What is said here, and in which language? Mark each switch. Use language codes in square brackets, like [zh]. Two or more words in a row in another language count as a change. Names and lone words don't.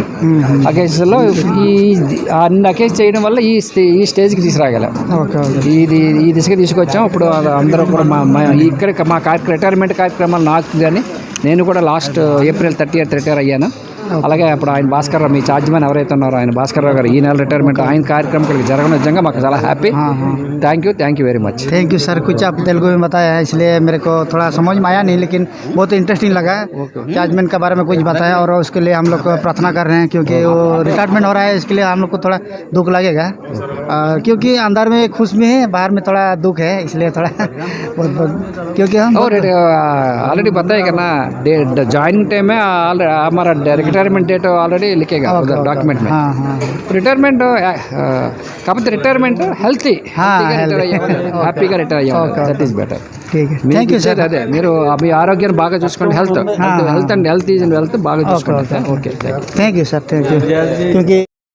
[te] అకేషన్స్లో అన్ని అకేషన్ చేయడం వల్ల ఈ స్టేజ్కి తీసుకురాగలం. ఓకే ఓకే ఈ దిశగా తీసుకొచ్చాం. ఇప్పుడు అందరూ కూడా ఇక్కడ మా రిటైర్మెంట్ కార్యక్రమాలు నాకు కానీ నేను కూడా [en] last April 30th [te] రిటైర్ అయ్యాను. అలాగే అప్పుడు ఆయన భాస్కర్ రావు, మీ ఛార్జ్ మ్యాన్ ఎవరైతే ఉన్నారో ఆయన భాస్కర్ రావు గారు ఈ నెల రిటైర్మెంట్ ఆయన కార్యక్రమం ఇక్కడికి జరగడం నిజంగా మాకు చాలా హ్యాపీ. [en] thank you very much. thank you sir. [hi] कुछ आप तेलुगु में बताया है इसलिए मेरे को थोड़ा समझ में आया नहीं, लेकिन बहुत इंटरेस्टिंग लगा. चार्जमैन के बारे में कुछ बताया और उसके लिए हम लोग को प्रार्थना कर रहे हैं क्योंकि वो रिटायरमेंट हो रहा है. इसके लिए हम लोग को थोड़ा दुख लगेगा क्योंकि अंदर में खुश में है, बाहर में थोड़ा दुख है, इसलिए थोड़ा बहुत क्योंकि हम और ऑलरेडी बताया कि ना [en] joining time [hi] में हमारा रिटायरमेंट डेट ऑलरेडी लिखेगा डॉक्यूमेंट में. रिटायरमेंट काफी रिटायरमेंट हेल्थी [te] హ్యాపీగా రిటైర్ అయ్యాము. [en] that is better. thank you sir. [te] అదే మీరు మీ ఆరోగ్యాన్ని బాగా చూసుకోండి. [en] health is wealth [te] బాగా చూసుకోండి. ఓకే [en] thank you sir. thank you क्योंकि